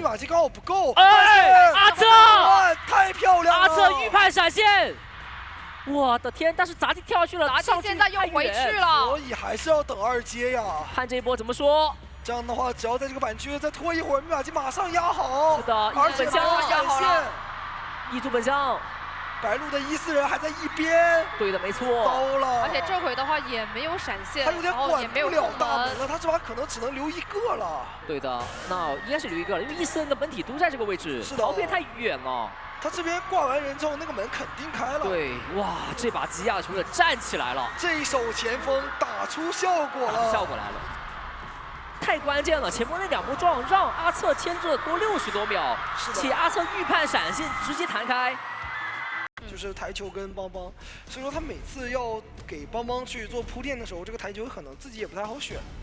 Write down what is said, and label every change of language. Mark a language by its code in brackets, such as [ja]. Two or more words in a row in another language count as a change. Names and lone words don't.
[zh] 密碼機剛好不夠。哎，阿策，太漂亮了！阿策預判閃現。我的天！但是雜技跳下去了，雜技現在又回去了，所以還是要等二階呀。看這一波怎麼說？這樣的話，只要在這個板區再拖一會兒，密碼機馬上壓好。是的，而且压好了，一柱本相。白鹿的1-4人还在一邊。对的，没错。糟了。而且这回的话也没有闪现，他有点管不了大门了，他这把可能只能留一个了。对的，那应该是留一个了，因为1-4人的本体都在这个位置，是的，逃变太远了。他这边挂完人之後，那個門肯定開了。對，哇，這把吉亞球的站起來了，這一手前鋒打出效果了，效果來了，太關鍵了！前鋒那2波撞讓阿策牽制了多60多秒，且阿策預判閃現直接彈開，就是台球跟邦邦，所以說他每次要給邦邦去做鋪墊的時候，這個台球可能自己也不太好選。